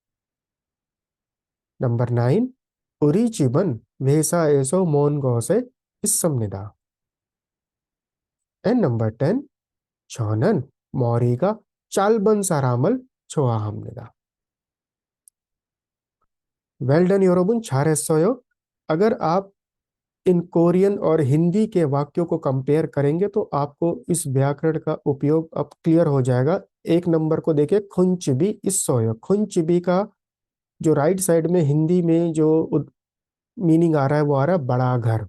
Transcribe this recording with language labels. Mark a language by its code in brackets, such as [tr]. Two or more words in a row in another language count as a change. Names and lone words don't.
[ko] नंबर 9, 우리집은 역 에서 먼 곳에 있습니다. [en] and number [ko] 10, 저는 머리가 짧은 사람을 좋아 합니다. [en] well done [ko] 여러분, 잘했어요. [hi] अगर आप इन कोरियन और हिंदी के वाक्यों को कंपेयर करेंगे तो आपको इस व्याकरण का उपयोग अब क्लियर हो जाएगा। 1 नंबर को देखिए, [ko] 큰집이 있어요. [hi] खुंचिबी का जो [en] right side [hi] में हिंदी में जो मीनिंग आ रहा है वो आ रहा है बड़ा घर।